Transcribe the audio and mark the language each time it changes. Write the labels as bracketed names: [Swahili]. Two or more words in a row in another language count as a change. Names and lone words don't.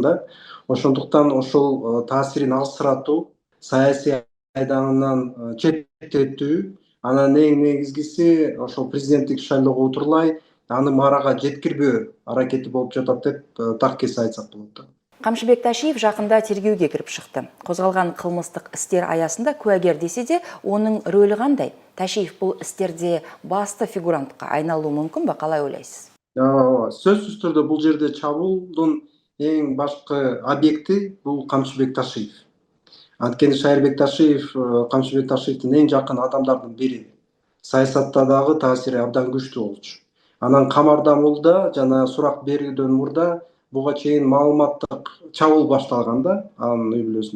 [Kyrgyz] Ошондуктан ошол таасирин алыстыратуу, саясий майданынан четтетүү, анан эң негизгиси ошол президенттик шайлоого утурлай аны марага жеткирбөө аракети болуп жатат деп так кесе айтсак болот да. [Kazakh] Камшыбек Ташиев жақында тергеуге кіріп шықты. Қозғалған қылмыстық істер аясында куәгер десе де, оның рөлі қандай? Ташиев бұл істерде басты фигурантқа айналуы мүмкін ба? Қалай ойлайсыз? [Kyrgyz] Сөзсүз түрдө бул жерде чабуулдун эң башкы объекти бул Камшыбек Ташиев. Анткени Шайырбек Ташиев Камшыбек Ташиевдин эң жакын адамдардын бири. Саясатта дагы таасири абдан күчтүү болчу. Анан камарда мурда жана сурак берүүдөн мурда буга чейин маалыматтык чабуул башталган да анын үй бүлөсүнө.